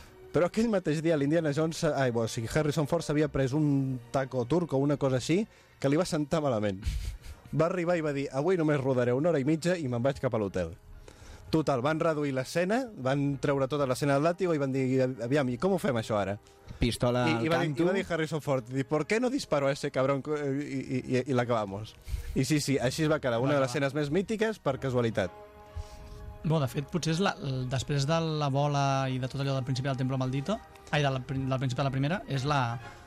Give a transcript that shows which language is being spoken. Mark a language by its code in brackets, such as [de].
[ca] Però aquell mateix dia l'Indiana Jones, Harrison Ford s'havia pres un taco turco o una cosa així que li va sentar malament. Va arribar i va dir, avui només rodaré una hora i mitja i me'n vaig cap a l'hotel. Total, van reduir l'escena, van treure tota l'escena del làtigo i van dir, aviam, i com ho fem això ara? Pistola I al canto. I va dir [es] Harrison Ford, ¿por qué no disparo a ese cabrón y l'acabamos? [ca] I sí, sí, així es va quedar, una de les escenes més mítiques per casualitat. Bé, de fet, potser és després de la bola i de tot allò del principi del Templo Maldito, del principi de la primera, és la